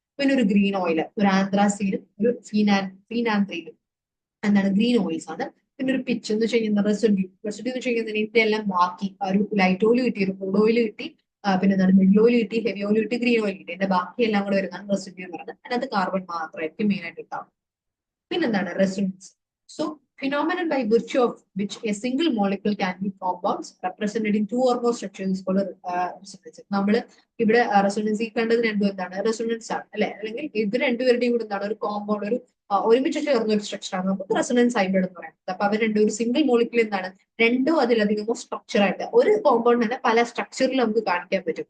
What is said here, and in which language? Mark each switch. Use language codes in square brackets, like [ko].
[ml] പിന്നെ ഒരു green oil, ഒരു ആന്ത്രാസീനും ഒരു ഫീനാന്ത്രീനും എന്താണ് ഗ്രീൻ ഓയിൽസ് ആണ്. പിന്നെ ഒരു പിച്ച് എന്ന് വെച്ച് കഴിഞ്ഞാൽ റെസിഡ്യൂ എന്ന് വെച്ച് കഴിഞ്ഞാൽ ഇതിന്റെ എല്ലാം ബാക്കി ഒരു ലൈറ്റ് ഓയിൽ കിട്ടി, ഒരു ക്രൂഡ് ഓയിൽ കിട്ടി, പിന്നെ എന്താണ് മിഡിൽ ഓയിൽ കിട്ടി, ഹെവി ഓയിൽ കിട്ടി, ഗ്രീൻ ഓയിൽ കിട്ടി. ഇതിന്റെ ബാക്കി എല്ലാം കൂടെ വരുന്നതാണ് റെസിഡ്യൂ എന്ന് പറയുന്നത്. അതിനകത്ത് കാർബൺ മാത്രമായിരിക്കും മെയിൻ ആയിട്ട് ഉണ്ടാവും. പിന്നെന്താണ് resonance. [en] So phenomenon by virtue of which a single molecule can be compounds represented in two or more structures is called resonance. [ml] നമ്മൾ ഇവിടെ റെസൊണൻസ് ഈ കണ്ടത് രണ്ടും എന്താണ്? റെസൊണൻസ് ആണ് അല്ലെ? അല്ലെങ്കിൽ ഇത് രണ്ടുപേരുടെയും കൂടെ എന്താണ് ഒരു കോമ്പൗണ്ട് ഒരു ഒരുമിച്ച് ചേർന്ന ഒരു സ്ട്രക്ചർ ആണ് നമുക്ക് റെസൊണൻസ് ഹൈബ്രിഡ് എന്ന് പറയുന്നത്. അപ്പൊ അവർ രണ്ടും ഒരു സിംഗിൾ മോളിക്യൂൾ എന്താണ് രണ്ടോ അതിലധികമോ സ്ട്രക്ചർ ആയിട്ട് ഒരു കോമ്പൗണ്ട് തന്നെ പല സ്ട്രക്ചറിൽ നമുക്ക് കാണിക്കാൻ പറ്റും.